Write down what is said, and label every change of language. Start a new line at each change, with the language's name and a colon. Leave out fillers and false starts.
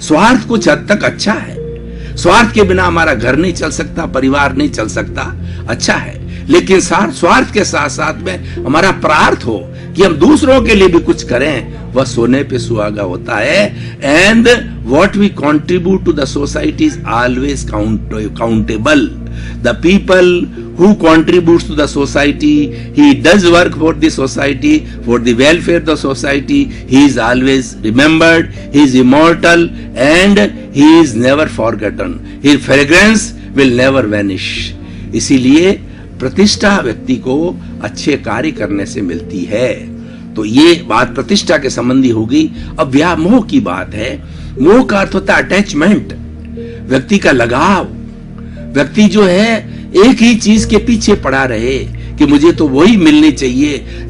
Hindi: स्वार्थ कुछ हद तक अच्छा है, स्वार्थ के बिना हमारा घर नहीं चल सकता, परिवार नहीं चल सकता, अच्छा है। लेकिन स्वार्थ के साथ साथ में हमारा प्रार्थ हो कि हम दूसरों के लिए भी कुछ करें, वह सोने पे सुहागा होता है।
English: And what we contribute to the society is always countable. The people who contributes to the society, he does work for the society, for the welfare of the society. He is always remembered. He is immortal and he is never forgotten. His fragrance will never vanish.
Hindi: इसीलिए प्रतिष्ठा व्यक्ति को अच्छे कार्य करने से मिलती है। तो ये बात प्रतिष्ठा के संबंधी होगी। अब व्यामोह की बात है। मोह का अर्थ होता है अटैचमेंट, व्यक्ति का लगाव। व्यक्ति जो है एक ही चीज के पीछे पड़ा रहे कि मुझे तो वही मिलनी चाहिए।